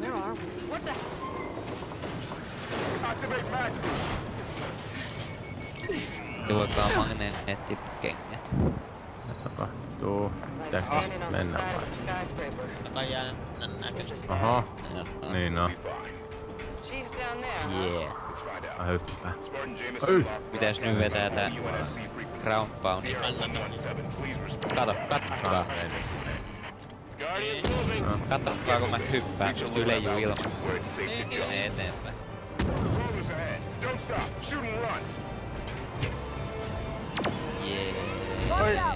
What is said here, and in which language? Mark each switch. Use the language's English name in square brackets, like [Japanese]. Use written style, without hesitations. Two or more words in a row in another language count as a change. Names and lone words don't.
[English] Wow. What the? Activate mag. [Finnish] Tuokaa magneettipukengät. Mitä tapahtuu? Pitääkö tossa mennä vai? Joka jää näköisesti. Oho. Niin no. [English] Chief's down there. Yeah. [Finnish] Mä hyppään. Mitäs nyt vetää tää [English] ground pound? [Finnish] Kato, katsokaa. Katsokaa kun mä hyppään, pystyy leijuu ilmassa. Mene eteenpäin. Jee.